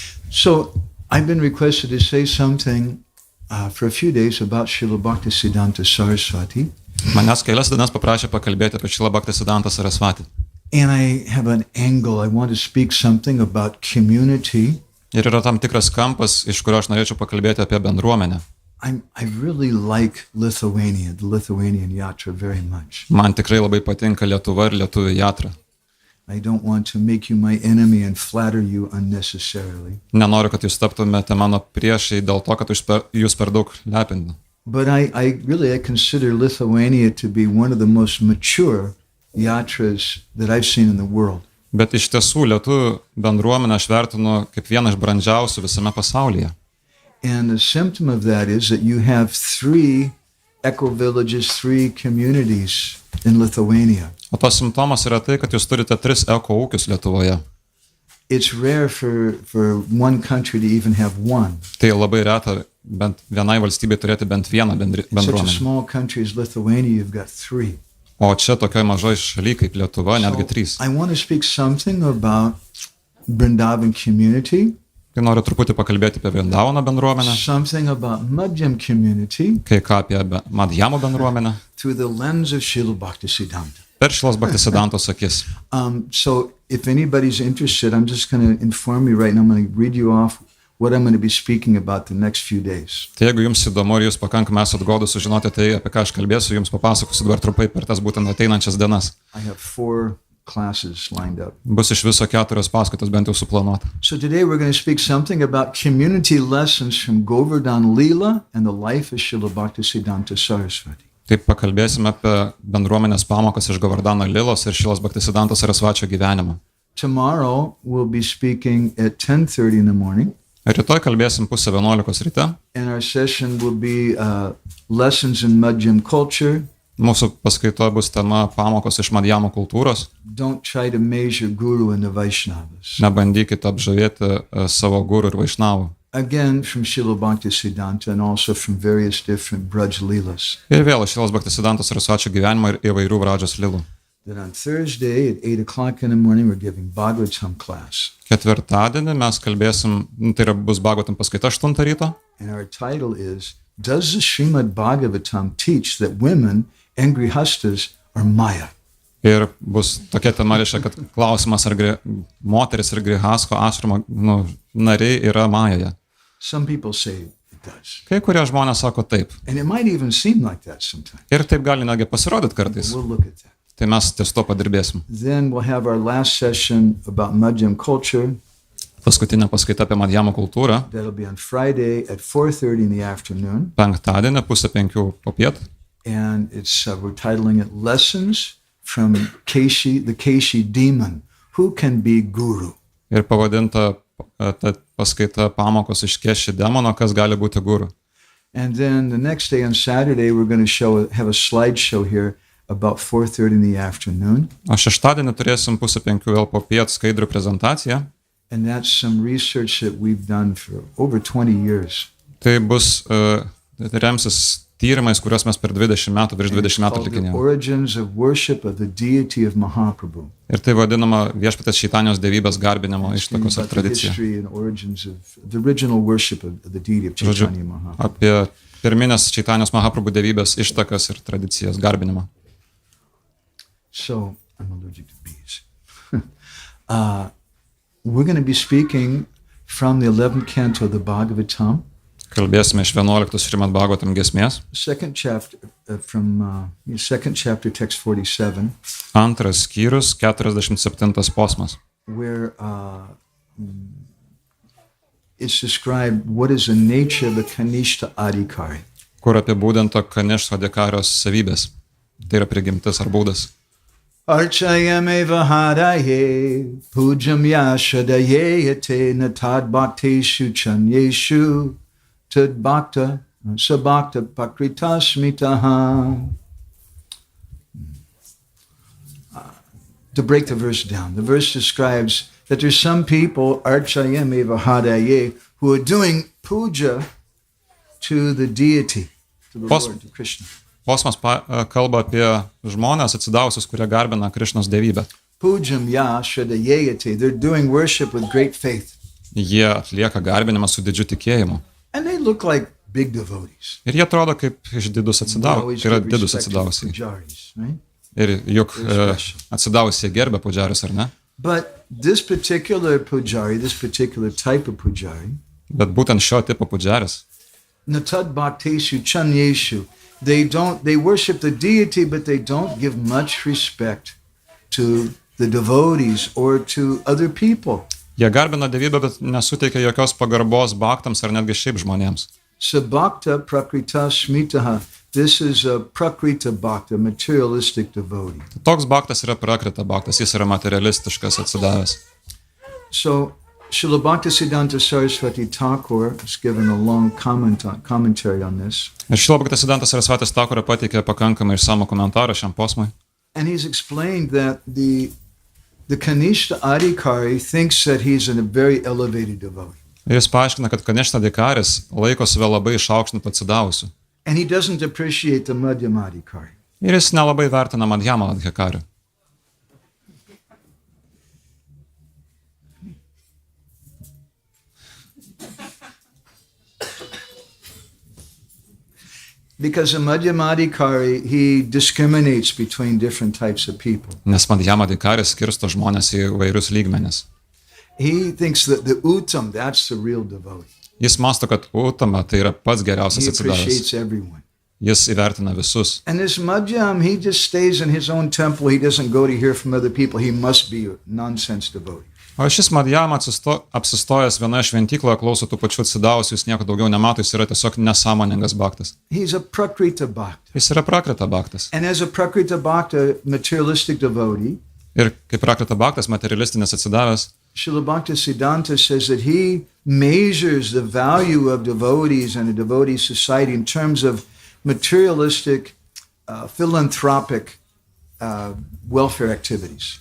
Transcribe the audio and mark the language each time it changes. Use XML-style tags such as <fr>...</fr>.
<en>So, I've been requested to say something for a few days about Srila Bhaktisiddhanta Saraswati.</en> <lt>Manęs kelias dienas paprašė pakalbėti apie Šrila Bhaktisiddhanta Saraswati.</lt> <en>And I have an angle. I want to speak something about community.</en> <lt>Ir yra tam tikras kampas, iš kurio aš norėčiau pakalbėti apie bendruomenę.</lt> <en>I really like Lithuania, the Lithuanian yatra very much.</en> <lt>Man tikrai labai patinka Lietuva ir lietuvių jatra.</lt> <en>I don't want to make you my enemy and flatter you unnecessarily.</en> <lt>Nenoriu, kad jūs taptumėte mano priešai dėl to, kad jūs per daug lepinu.</lt> <en>But I consider Lithuania to be one of the most mature yatras that I've seen in the world.</en> <lt>Bet iš tiesų lietuvių bendruomenę aš vertinu kaip vieną iš brandžiausių visame pasaulyje.</lt> <en>And the symptom of that is that you have 3 eco-villages, 3 communities in Lithuania.</en> <lt>O tos simptomas yra tai, kad jūs turite 3 eko-ūkius Lietuvoje.</lt> <en>It's rare for one country to even have one.</en> <lt>Tai labai reta bent vienai valstybei turėti bent vieną</lt> <en>Such a</en> <lt>bendruomenę.</lt> <en>small country as Lithuania, you've got 3.</en> <lt>O čia tokioj mažoj šaly kaip Lietuva netgi 3.</lt> <en>I want to speak something about Vrindavan community.</en> <lt>Tai noriu truputį pakalbėti apie Vrindavano bendruomenę,</lt> <en>Something about Madhyam community</en> <lt>kai ką apie Madhjamo bendruomenę,</lt> <en>through the lens of Srila Bhaktisiddhanta.</en> <lt>per Šrilos Bhaktisiddhantos akis.</lt> <en>So if anybody's interested, I'm just going to inform you right now. I'm going to read you off what I'm going to be speaking about the next few days.</en> <lt>Tai jeigu jums įdomu ir jūs pakankamai esat godus sužinoti tai, apie ką aš kalbėsiu, jums papasakosiu dabar trumpai per tas būtent ateinančias dienas.</lt> <en>I have 4 classes lined up.</en> <lt>Bus iš viso 4 paskaitos bent jau suplanuota.</lt> <en>So today we're going to speak something about community lessons from Govardhan Leela and the life of Srila Bhaktisiddhanta Saraswati.</en> <lt>Taip pakalbėsime apie bendruomenės pamokas iš Govardhano Lilos ir Šrilos Bhaktisiddhanto Sarasvačio gyvenimą.</lt> <en>Tomorrow we'll be speaking at 10:30 in the morning.</en> <lt>Rytoj kalbėsim 10:30 ryte.</lt> <en>And our session will be lessons in Madhyam culture.</en> <lt>Mūsų paskaitoje bus tema pamokos iš Madhjamo kultūros.</lt> <en>Don't try to measure Guru and the Vaishnavas.</en> <lt>Nebandykite apžavėti savo gurų ir vaišnavų.</lt> <en>Again, from Srila Bhaktisiddhanta and also from various different Braj Leelas.</en> <lt>Ir vėl iš Šrilos Bhaktisiddhanto Sarasvačio gyvenimo ir įvairių Vradžos lilų.</lt> <en>That on Thursday at 8 o'clock in the morning we're giving Bhagavatam class.</en> <lt>Ketvirtadienį mes kalbėsim, tai yra bus Bhagavatam paskaita 8 ryto.</lt> <en>And our title is, Does the Šrimad-Bhagavatam teach that women and grihastas are Maya?</en> <lt>Ir bus tokia tema, reiškia, kad klausimas, ar moteris ir grihasko ašramo nariai yra Majoje.</lt> <en>Some people say it does.</en> <lt>Kai kurie žmonės sako taip.</lt> <en>And it might even seem like that sometimes.</en> <lt>Ir taip gali negi pasirodyti kartais.</lt> <en>We'll look at that.</en> <lt>Tai mes ties to padirbėsim.</lt> <en>Then we'll have our last session about Madhyam culture.</en> <lt>Paskutinė paskaita apie Madhjamo kultūrą.</lt> <en>That'll be on Friday at 4:30 in the afternoon.</en> <lt>Penktadienį 4:30 popiet.</lt> <en>And it's we're titling it Lessons from the Keshi demon. Who can be guru?</en> <lt>Ir pavadinta ta paskaita pamokos iš Keši demono, kas gali būti guru.</lt> <en>And then the next day on Saturday we're going to have a slideshow here about 4:30 in the afternoon.</en> <lt>O šeštadienį turėsim 4:30 vėl popiet skaidrių prezentaciją.</lt> <en>And that's some research that we've done for over 20 years.</en> <lt>Tai bus remsis tyrimais, kuriuos mes per 20 metų, virš 20 metų</lt> <en>The</en> <lt>atlikinėjome.</lt> <en>origins of worship of the deity of Mahaprabhu.</en> <lt>Ir tai vadinama Viešpatės Čaitanjos dievybės garbinimo ištakos ar</lt> <en>About the</en> <lt>tradicija.</lt> <en>history and origins of the original worship of the deity of</en> <lt>Žodžiu,</lt> <en>Chaitanya Mahaprabhu.</en> <lt>apie pirminės Čaitanjos Mahaprabhu dievybės ištakas ir tradicijas garbinimo.</lt> <en>So, I'm allergic to bees. We're going to be speaking from the 11th canto of the Bhagavatam.</en> <lt>Kalbėsime iš 11 Šrimad-Bhagavatam giesmės.</lt> <en>Second chapter, second chapter, text 47,</en> <lt>Antras skyrius, 47 posmas,</lt> <en>where it's described what is the nature of the Kanishta Adhikari.</en> <lt>kur apibūdinta Kanishto adhikarios savybės. Tai yra prigimtis ar būdas.</lt> <sa>Archayameva haraye, pujam yashadayete, natad bhakteshu chanyeshu, tad bhakta, sabhakta pakritasmitaha.</sa> <en>To break the verse down, the verse describes that there's some people,</en> <sa>archayameva haraye,</sa> <en>who are doing puja to the deity, to the Lord, to Krishna.</en> <lt>Kosmas kalba apie žmonės atsidavusius, kurie garbina Krišnos dievybę.</lt> <sa>Pujam ya shadayete,</sa> <en>they're doing worship with great faith.</en> <lt>Jie atlieka garbinimą su didžiu tikėjimu.</lt> <en>And they look like big devotees.</en> <lt>Ir jie atrodo kaip išdidus atsidavusiai. Tai yra didus atsidavusiai.</lt> <en>Right?</en> <lt>Ir juk atsidavusiai gerbia pudžarius, ar ne?</lt> <en>But this particular pujari, this particular type of pujari,</en> <lt>Bet būtent šio tipo pudžaris,</lt> <sa>natad bhakteshu chanyeshu,</sa> <en>they worship the deity, but they don't give much respect to the devotees or to other people.</en> <lt>jie garbina dievybę, bet nesuteikia jokios pagarbos bhaktams ar netgi šiaip žmonėms.</lt> <sa>Sabhakta prakrita smitaha.</sa> <en>This is a prakrita bhakta, materialistic devotee.</en> <lt>Toks bhaktas yra prakrita bhaktas, jis yra materialistiškas atsidavęs.</lt> <en>So, Srila Bhaktisiddhanta Saraswati Thakur has given a long commentary on this.</en> <lt>Ir Šrila Bhaktisiddhantas Sarasvatis Thakur pateikė pakankamai išsamų komentarą šiam posmui.</lt> <en>And he's explained that the Kanishta Adhikari thinks that he's a very elevated devotee.</en> <lt>Ir jis paaiškina, kad Kanishta Adhikaris laiko save labai išaukštintų atsidavusių.</lt> <en>And he doesn't appreciate the Madhyama Adhikari.</en> <lt>Ir jis nelabai vertina Madhyamą Adhikarių.</lt> <en>Because a Madhyama Adhikari, he discriminates between different types of people.</en> <lt>Nes Madhyama Adhikaris skirsto žmonės į vairius lygmenis.</lt> <en>He thinks that the Uttam, that's the real devotee.</en> <lt>Jis mąsto, kad Uttama tai yra pats geriausias</lt> <en>He</en> <lt>atsidavęs.</lt> <en>appreciates everyone.</en> <lt>Jis įvertina visus.</lt> <en>And this Madhyam, he just stays in his own temple. He doesn't go to hear from other people. He must be a nonsense devotee.</en> <lt>O šis Madhyama apsistojęs vienoje šventykloje, klauso tų pačių atsidavusių, jis nieko daugiau nemato, jis yra tiesiog nesąmoningas bhaktas.</lt> <en>He's a prakrita bhakta.</en> <lt>Jis yra prakrita bhaktas.</lt> <en>And as a prakrita bhakta, materialistic devotee,</en> <lt>Ir kaip prakrita bhaktas, materialistinis atsidavęs,</lt> <en>Srila Bhaktisiddhanta says that he measures the value of devotees and a devotee society in terms of materialistic, philanthropic welfare activities.</en>